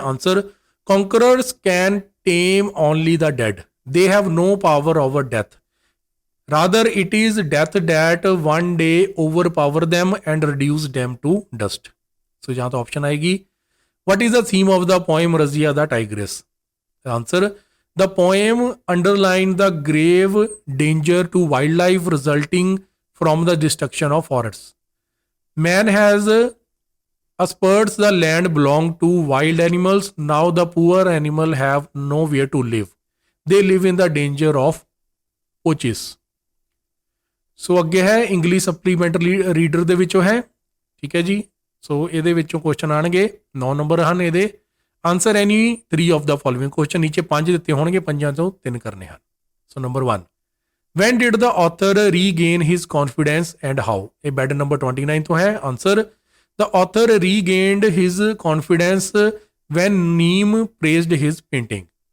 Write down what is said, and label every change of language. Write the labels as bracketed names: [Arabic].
[English] Answer, conquerors can tame only the dead, they have no power over death, rather it is death that one day overpower them and reduce them to dust. [Hindi] सो जहाँ तो option आएगी [English] What is the theme of the poem Razia the tigress? Answer the poem underline the grave danger to wild life resulting from the destruction of forest. Man has asperts the land belong to wild animals. Now the poor animal have nowhere to live. They live in the danger of poaches. [Punjabi] ਸੋ ਅੱਗੇ ਹੈ English supplementary reader ਦੇ ਵਿੱਚੋਂ ਹੈ, ਠੀਕ ਹੈ ਜੀ. ਸੋ ਇਹਦੇ ਵਿੱਚੋਂ ਕੁਐਸਚਨ ਆਣਗੇ 9 ਨੰਬਰ ਹਨ ਇਹਦੇ. [English] Answer any 3 of the following question. [Punjabi] ਨੀਚੇ 5 ਦਿੱਤੇ ਹੋਣਗੇ, 5 ਤੋਂ 3 ਕਰਨੇ ਹਨ. ਸੋ number 1 [English] when did the author regain his confidence and how? [Punjabi] ਇਹ ਬੈਡ ਨੰਬਰ 29 ਤੋਂ ਹੈ. [English] Answer the author regained his confidence when Neem praised his painting.